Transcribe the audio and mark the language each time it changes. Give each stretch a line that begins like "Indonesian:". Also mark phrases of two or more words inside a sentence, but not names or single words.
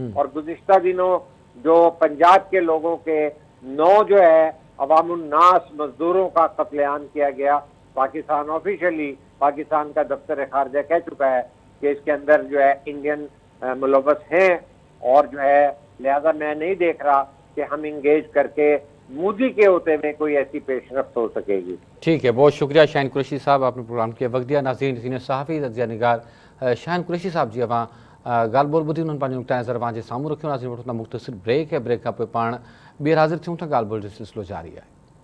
Urdu: اور گزشتہ دنوں جو پنجاب کے لوگوں کے 9 جو ہے عوام الناس مزدوروں کا قتل عام کیا گیا، پاکستان آفیشلی پاکستان کا دفتر خارجہ کہہ چکا ہے کہ اس کے اندر جو ہے انڈین ملوث ہیں، اور جو ہے لہذا میں نہیں دیکھ رہا کہ ہم انگیج کر کے مودی کے ہوتے میں کوئی ایسی پیش رفت ہو سکے گی. ٹھیک ہے، بہت شکریہ شاہین قریشی صاحب، آپ نے پروگرام کے وقت دیا. ناظرین، سینئر صحافی تجزیہ نگار شاہین قریشی صاحب جی وہاں
Sindhi: گال بول ॿुधी उन्हनि पंहिंजो नज़र वहाँ जे साम्हूं रखियो. नाज़रीन वठूं था मुख़्तसिर ब्रेक है, ब्रेक खां पोइ पाण ॿीहर हाज़िर थियूं था. ॻाल्हि ॿोल जो सिलसिलो जारी आहे.